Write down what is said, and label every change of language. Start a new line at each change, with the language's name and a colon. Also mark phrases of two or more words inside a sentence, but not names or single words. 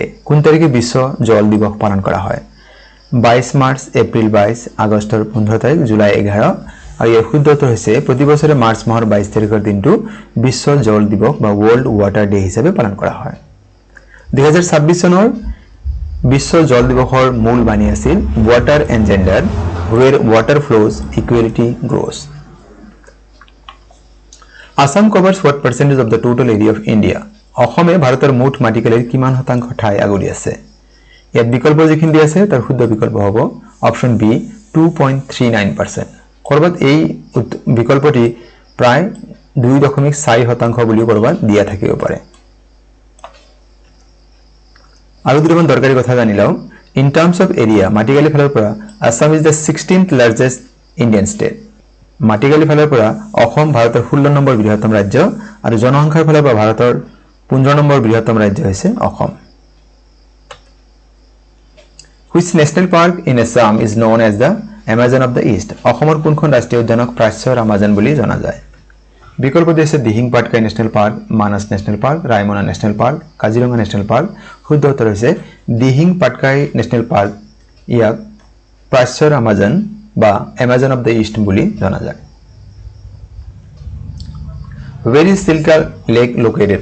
Assamese: কোন তাৰিখে বিশ্ব জল দিৱস পালন কৰা হয় 22 মাৰ্চ এপ্ৰিল 22 আগষ্টৰ 15 তাৰিখ জুলাই 11 আৰু ইয়াৰ শুদ্ধ উত্তৰ হৈছে প্ৰতি বছৰে মাৰ্চ মাহৰ 22 তাৰিখৰ দিনটো বিশ্ব জল দিৱস বা
English: World Water Day
Assamese: হিচাপে পালন কৰা হয় 2026 চনৰ বিশ্ব জল দিৱসৰ মূল বাণী আছিল
English: Water and Gender where water flows equality grows Assam covers what percentage of the total area of India
Assamese: অসমে ভাৰতৰ মুঠ মাটিকালিৰ কিমান শতাংশ ঠাই আগুৰি আছে ইয়াত বিকল্প যিখিনি দি আছে তাৰ শুদ্ধ বিকল্প হ'ব
English: option B
Assamese: 2.39% কৰবাত এই বিকল্পটি প্ৰায় 2.4 শতাংশ বুলি কৰবাত দিয়া থাকিব পাৰে আৰু দুটামান দৰকাৰী কথা জানি লও
English: in terms of area
Assamese: মাটিকালি ফালৰ পৰা
English: Assam is the 16th largest Indian state
Assamese: মাটিকালি ফালৰ পৰা অসম ভাৰতৰ 16 নম্বৰ বৃহত্তম ৰাজ্য আৰু জনসংখ্যাৰ ফালৰ পৰা ভাৰতৰ 15 নম্বৰ বৃহত্তম ৰাজ্য হৈছে অসম
English: Which national park in Assam is known as the Amazon of the East
Assamese: অসমৰ কোনখন ৰাষ্ট্ৰীয় উদ্যানক প্ৰাচ্যৰ আমাজন বুলি জনা যায় বিকল্প দিছে দিহিং পাটকাই ন্যাশনাল পাৰ্ক মানস ন্যাশনাল পাৰ্ক ৰায়মনা ন্যাশনাল পাৰ্ক কাজিৰঙা ন্যাশনাল পাৰ্ক শুদ্ধ উত্তৰ হৈছে দিহিং পাটকাই ন্যাশনাল পাৰ্ক ইয়াক প্ৰাচ্যৰ আমাজন বা
English: Amazon of the East
Assamese: বুলি জনা যায়
English: Where is Silka Lake located?